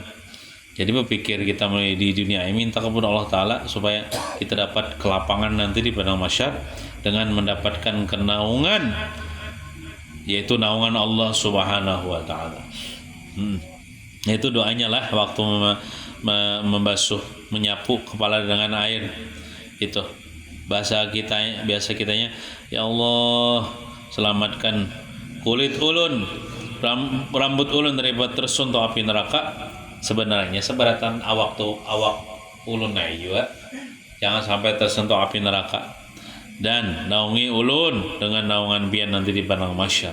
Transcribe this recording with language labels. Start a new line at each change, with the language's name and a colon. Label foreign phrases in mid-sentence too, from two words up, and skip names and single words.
Indonesian: Jadi berpikir kita mulai di dunia ini minta kepada Allah Ta'ala supaya kita dapat kelapangan nanti di padang mahsyar dengan mendapatkan kenaungan, yaitu naungan Allah
Arabic: Subhanahu wa Ta'ala.
Indonesian: Itu doanya lah waktu membasuh menyapu kepala dengan air. Itu biasa kitanya, ya Allah, selamatkan kulit ulun, rambut ulun daripada tersuntuk api neraka. Sebenarnya seberatan awak ulun juga, jangan sampai tersentuh api neraka, dan naungi ulun dengan naungan bian nanti di padang mahsyar.